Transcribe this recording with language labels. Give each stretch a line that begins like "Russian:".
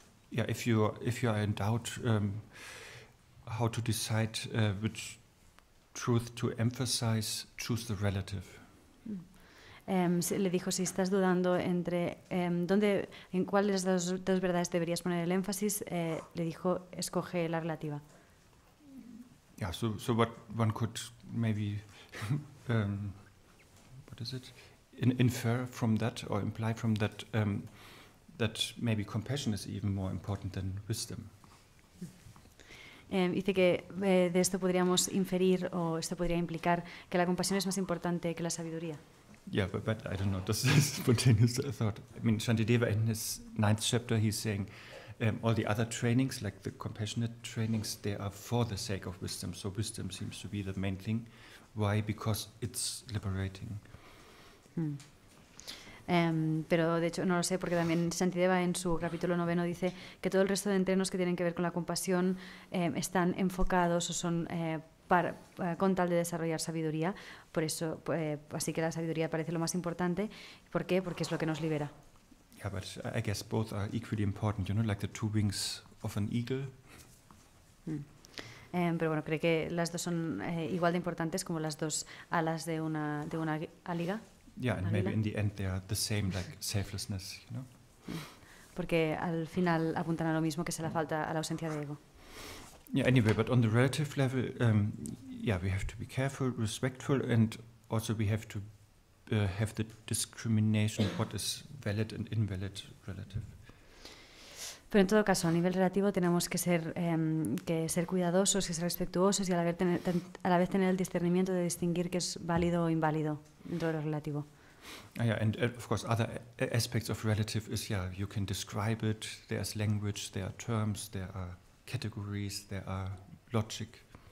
English: Yeah, if you are in doubt how to decide which truth to emphasize, choose the relative.
Spanish: Le dijo, si estás dudando entre en cuáles de las dos verdades deberías poner el énfasis, le dijo, escoge la relativa.
English: Yeah, so what one could maybe what is it? Infer from that or imply from that that maybe compassion is even more important than wisdom.
Spanish: Dice que de esto podríamos inferir o esto podría implicar que la compasión es más importante que la sabiduría.
English: Yeah, but I don't know. This is spontaneous thought. I mean, Shantideva in his 9th chapter, he's saying all the other trainings, like the compassionate trainings, they are for the sake of wisdom. So wisdom seems to be the main thing. Why? Because it's liberating.
Spanish: Pero de hecho no lo sé porque también Shantideva en su capítulo 9 dice que todo el resto de entrenos que tienen que ver con la compasión están enfocados o son con tal de desarrollar sabiduría, por eso así que la sabiduría parece lo más importante. ¿Por qué? Porque es lo que nos libera.
English: Yeah, but I guess both are equally important, like the 2 wings of an eagle.
Spanish: Pero bueno, cree que las dos son igual de importantes como las 2 alas de una águila.
English: Yeah, and maybe in the end they are the same, like selflessness,
Spanish: Porque al final apuntan a lo mismo, que es a la ausencia de ego.
English: Yeah, anyway, but on the relative level, we have to be careful, respectful, and also we have to have the discrimination what is valid and invalid relative.
Spanish: Pero en todo caso, a nivel relativo tenemos que ser cuidadosos, que ser respetuosos y a la vez tener el discernimiento de distinguir qué es válido o inválido dentro de lo relativo.
English: Yeah, and of course other aspects of relative is, you can describe it, there's language, there are terms, there are categories, there are logic.